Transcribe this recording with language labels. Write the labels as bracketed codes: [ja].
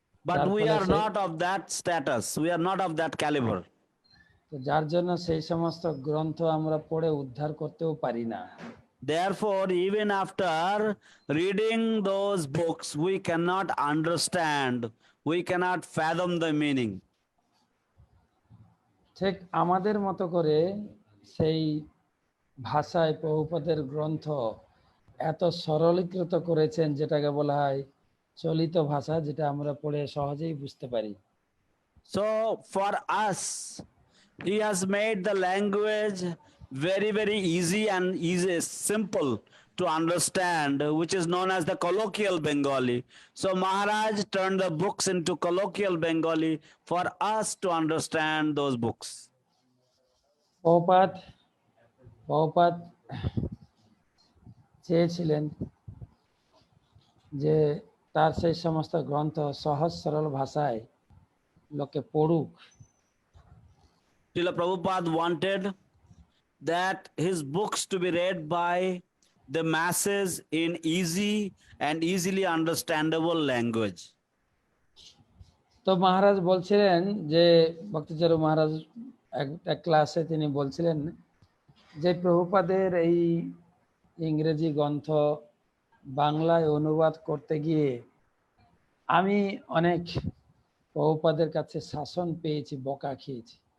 [en] But we are not of that status, we are not of that caliber. [bn] তো যার জন্য সেই সমস্ত গ্রন্থ আমরা পড়ে উদ্ধার করতেও পারি না। [en] Therefore, even after reading those books, we cannot understand, we cannot fathom the meaning. [bn] ঠিক আমাদের মতো করে সেই ভাষায় প্রভুপাদের গ্রন্থ এত সরলীকৃত করেছেন, যেটাকে বলা হয় চলিত ভাষা, যেটা আমরা পড়ে সহজেই বুঝতে পারি। [en] So for us, he has made the language very easy and simple to understand, which is known as the colloquial Bengali. So Maharaj turned the books into colloquial Bengali for us to understand those books. [bn] Prabhupada Prabhupada চেয়েছিলেন যে তার সেই সমস্ত গ্রন্থ সহজ সরল ভাষায় লোকে পড়ুক। [en] Srila Prabhupada wanted that his books to be read by the masses in easy and easily understandable language. [bn] তো মহারাজ বলছিলেন যে ভক্তিচারু মহারাজ এক ক্লাসে তিনি বলছিলেন যে প্রভুপাদের এই ইংরেজি গ্রন্থ বাংলায় অনুবাদ করতে গিয়ে আমি অনেক প্রভুপাদের কাছে শাসন পেয়েছি, বকা খেয়েছি।